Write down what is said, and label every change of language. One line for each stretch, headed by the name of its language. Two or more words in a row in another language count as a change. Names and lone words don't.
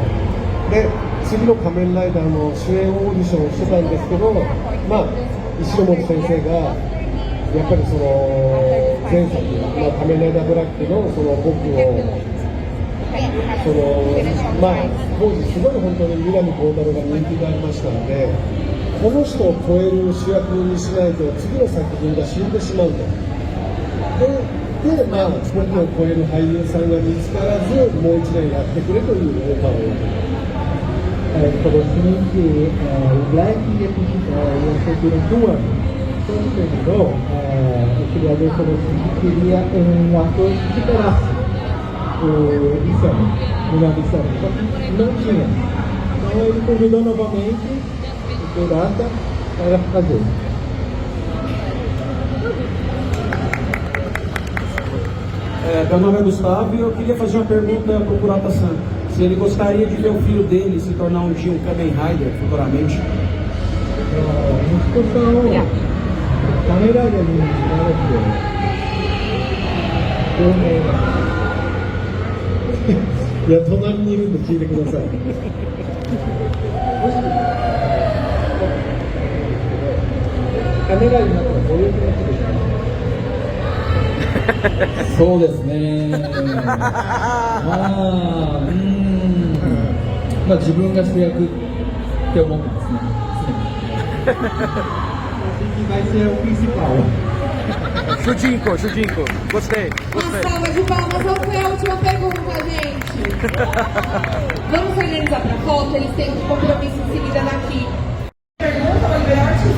Japanese: で次の仮面ライダーの主演オーディションをしてたんですけど、石森先生がやっぱり前作、仮面ライダーブラックの僕をまあ当時すごい本当に南光太郎が人気がありましたので、この人を超える主役にしないと次の作品が死んでしまうと。で、まあ僕を超える俳優さんが見つからず、もう1年やってくれというオファーを受けた。
Portuguese: Falou o seguinte, o Black ia ser durante um ano. Quando terminou, o criador falou assim que queria um ator que superasse o Bissano, só que não tinha. Então ele convidou novamente o Kurata para fazer. Meu nome é Gustavo e eu queria fazer uma pergunta para o Kurata-san. Se ele gostaria de ver o filho dele se tornar um dia um Kamen Rider futuramente.
Japanese: 息子さんをカメライダーになられて有名いや、隣にいるんで聞いてください。カメライダーになったらどういう気持ちですか？そうですね。まあ自分が主役って思ってますね。
Portuguese: vai ser o principal. Chudinko, gostei. Uma salva de palmas, qual foi a última pergunta, gente? Vamos organizar pra foto, eles têm um compromisso em seguida daqui. Pergunta, vai liberar